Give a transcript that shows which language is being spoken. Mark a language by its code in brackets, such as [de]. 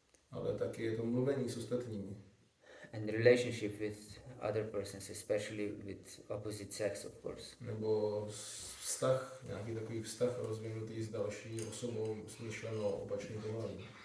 [cs] Ale taky je to mluvení s ostatními. [en] And relationship with other persons, especially with opposite sex, of course. [cs] Nebo vztah, nějaký takový vztah rozvinutý s další osobou smyšlenou opačným pohlavím.